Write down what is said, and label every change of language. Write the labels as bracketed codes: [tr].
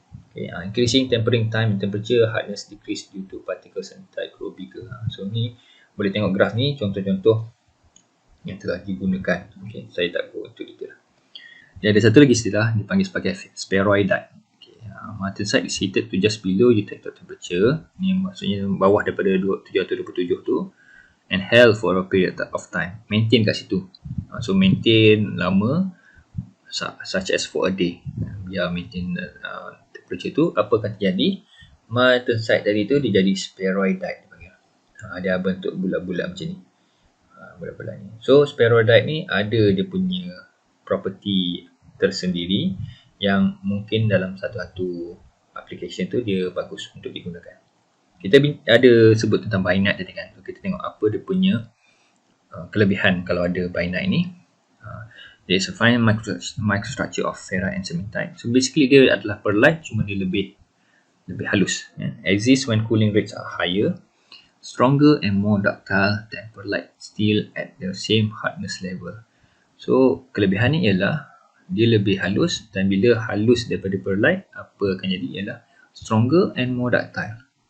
[en] Okay, increasing tempering time and temperature, hardness decrease due to particles and type grow bigger. [ms] So ni boleh tengok graf ni, contoh-contoh yang telah digunakan. Okay, saya tak [en] go into detail. [ms] Dia ada satu lagi istilah dipanggil sebagai spheroidite. [en] Okay, martensite is heated to just below eutectic temperature. [ms] Ni maksudnya bawah daripada 727 tu, [en] and held for a period of time. [ms] Maintain kat situ. [en] So maintain lama, such as for a day. [ms] Biar maintain temperature tu, apa akan terjadi? Martensite tadi tu dia jadi spheroidite dipanggil. Dia bentuk bulat-bulat macam ni. Bulat-bulat ni. So spheroidite ni ada dia punya property tersendiri yang mungkin dalam satu-satu application tu dia bagus untuk digunakan. Kita ada sebut tentang bainite tadi kan. So, kita tengok apa dia punya kelebihan kalau ada bainite ni. [en] There is a fine microstructure of ferrite and cementite. So basically [ms] dia adalah perlite, cuma dia lebih halus. [en] Exists when cooling rates are higher, stronger and more ductile than perlite, still at the same hardness level. [ms] So kelebihan ni ialah dia lebih halus, dan bila halus daripada perlite, apa akan jadi ialah [en] stronger and more ductile.